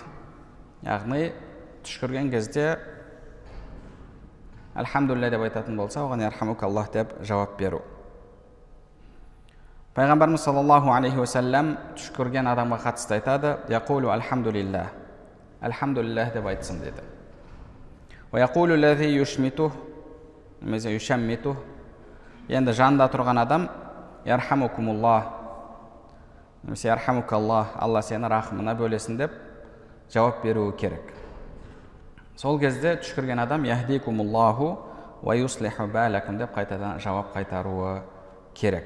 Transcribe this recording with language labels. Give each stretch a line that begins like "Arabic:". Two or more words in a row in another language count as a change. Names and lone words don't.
Kazakh: Яғни түшкірген кезде әлхамдулилля деп айтатын болса, оған ярхамукаллах деп жауап беру. Пайғамбарымыз
Arabic: صلى الله عليه وسلم
Kazakh: түшкірген адамға қатысты айтады:
Arabic: يقول الحمد لله,
Kazakh: әлхамдулиллах деп айтсын деді.
Arabic: ويقول الذي يشمته,
Kazakh: немесе юшаммитух, енді жанында тұрған адам ярхамукумуллах, немесе ярхамукаллах, Алла сені рахымына бөлесін деп жауап беруі керек. Сол кезде түшкірген адам
Arabic: يهديكم الله ويصلح بالكم
Kazakh: деп қайтадан жауап қайтаруы керек.